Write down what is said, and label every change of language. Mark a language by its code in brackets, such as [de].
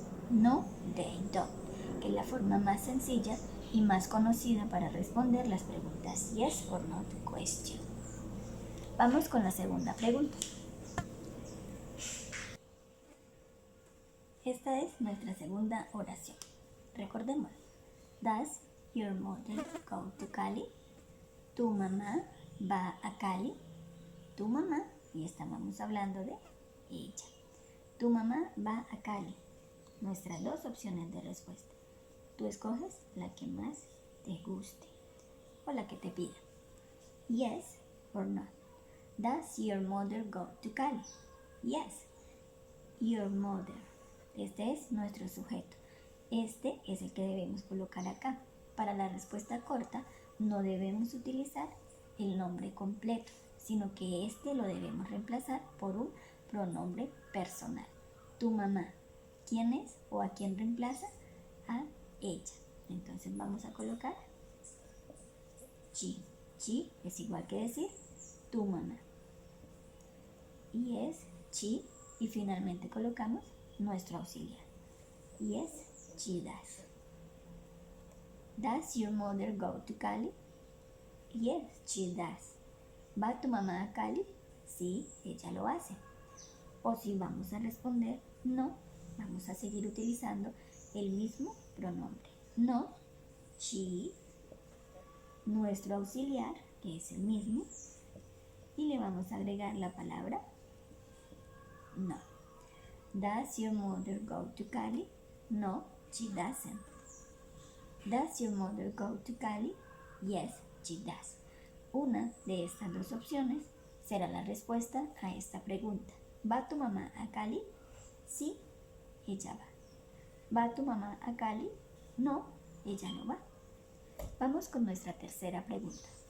[en] No, they don't, [es] que es la forma más sencilla y más conocida para responder las preguntas [en] yes or not question. [es] Vamos con la segunda pregunta. Esta es nuestra segunda oración. Recordemos. [en] Does your mother go to Cali? [es] ¿Tu mamá va a Cali? Tu mamá, y estábamos hablando de ella. Tu mamá va a Cali. Nuestras dos opciones de respuesta. Tú escoges la que más te guste o la que te pida. [en] Yes or no. Does your mother go to Cali? Yes. Your mother. [es] Este es nuestro sujeto. Este es el que debemos colocar acá. Para la respuesta corta no debemos utilizar el nombre completo, sino que este lo debemos reemplazar por un pronombre personal. Tu mamá. ¿Quién es o a quién reemplaza? A ella. Entonces vamos a colocar she. She es igual que decir tu mamá. Y es she, y finalmente colocamos nuestro auxiliar. [en] Yes, she does. Does your mother go to Cali? Yes, she does. [es] ¿Va tu mamá a Cali? Sí, ella lo hace. O si vamos a responder no, vamos a seguir utilizando el mismo pronombre. No, she, nuestro auxiliar, que es el mismo, y le vamos a agregar la palabra no. [en] Does your mother go to Cali? No, she doesn't. Does your mother go to Cali? Yes, she does. [es] Una de estas dos opciones será la respuesta a esta pregunta. ¿Va tu mamá a Cali? Sí, ella va. ¿Va tu mamá a Cali? No, ella no va. Vamos con nuestra tercera pregunta.